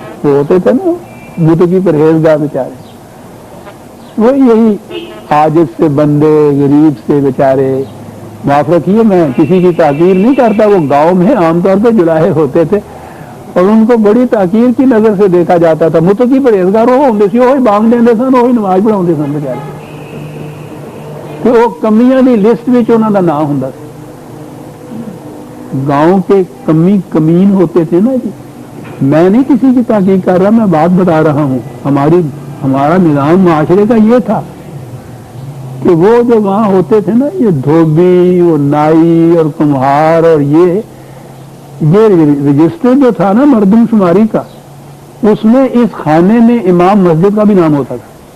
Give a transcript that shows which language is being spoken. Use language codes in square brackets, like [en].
[ur] وہ ہوتے تھے نا متقی پرہیزگار بیچارے، وہ یہی عاجز سے بندے، غریب سے بیچارے. معاف رکھیے میں کسی کی تحقیر نہیں کرتا، وہ گاؤں میں عام طور پہ جلاہے ہوتے تھے اور ان کو بڑی تحقیر کی نظر سے دیکھا جاتا تھا. [pa] متقی پرہیزگار وہ ہوندے سی، وہی بانگ دیندے سن، وہی نماز پڑھاؤندے سن بیچارے، کہ وہ کمیاں دی لسٹ وچ انہاں دا نام ہوندا سی. [ur] گاؤں کے کمی کمین ہوتے تھے نا جی. میں نہیں کسی کی تحقیق کر رہا، میں بات بتا رہا ہوں. ہمارا نظام معاشرے کا یہ تھا کہ وہ جو وہاں ہوتے تھے نا، یہ دھوبی، وہ نائی اور کمہار، اور یہ رجسٹر جو تھا نا مردم شماری کا، اس میں اس خانے میں امام مسجد کا بھی نام ہوتا تھا.